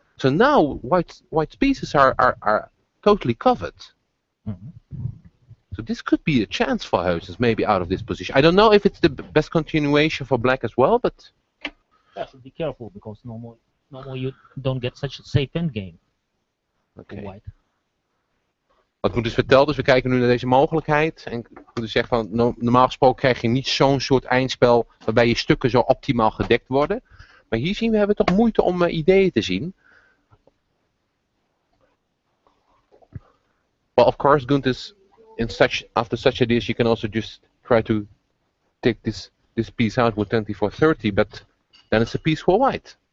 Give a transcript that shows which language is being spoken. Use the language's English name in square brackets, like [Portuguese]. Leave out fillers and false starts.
[English] So now white's pieces are totally covered. Mhm. So this could be a chance for Huizens, maybe out of this position. I don't know if it's the best continuation for black as well, but Yeah, should be careful because normally you don't get such a safe endgame. okay. White. [Dutch] Wat ik moet dus vertellen, dus we kijken nu naar deze mogelijkheid. En ik moet dus zeggen van, normaal gesproken krijg je niet zo'n soort eindspel waarbij je stukken zo optimaal gedekt worden. Maar hier zien we, hebben toch moeite om ideeën te zien. [English] Well, of course, Gunters, after such ideas, you can also just try to take this piece out with 2430, but then it's a piece for white.